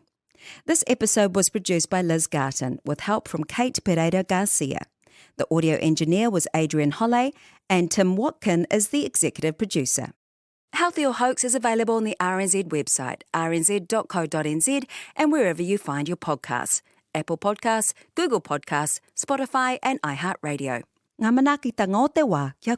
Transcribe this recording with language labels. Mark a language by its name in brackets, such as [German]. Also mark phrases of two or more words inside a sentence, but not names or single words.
[English] This episode was produced by Liz Garton with help from Kate Pereira Garcia. The audio engineer was Adrian Holle, and Tim Watkin is the executive producer. Healthy or Hoax is available on the RNZ website, rnz.co.nz, and wherever you find your podcasts, Apple Podcasts, Google Podcasts, Spotify and iHeartRadio. [Māori] Ngā manaaki tā ngā o te wā, kia